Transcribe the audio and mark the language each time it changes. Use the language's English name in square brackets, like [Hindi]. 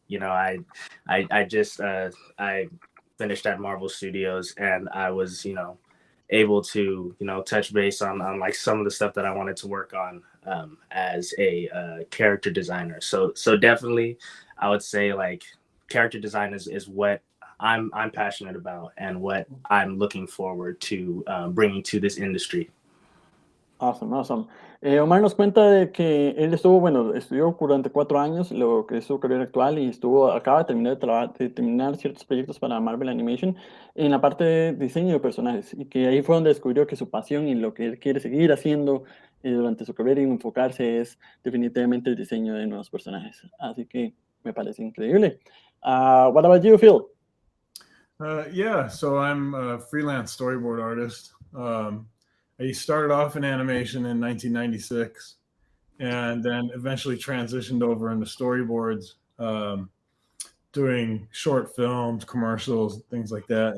[English] I just I finished at Marvel Studios, and I was, able to, touch base on like some of the stuff that I wanted to work on as a character designer. So definitely, I would say like character design is what I'm passionate about and what I'm looking forward to bringing to this industry. Awesome. [Spanish] Omar nos cuenta de que él estudió durante 4 años lo que es su carrera actual y acaba de terminar ciertos proyectos para Marvel Animation en la parte de diseño de personajes, y que ahí fue donde descubrió que su pasión y lo que él quiere seguir haciendo durante su carrera y enfocarse es definitivamente el diseño de nuevos personajes. Así que me parece increíble. [English] What about you, Phil? Yeah, so I'm a freelance storyboard artist. I started off in animation in 1996 and then eventually transitioned over into storyboards, doing short films, commercials, things like that.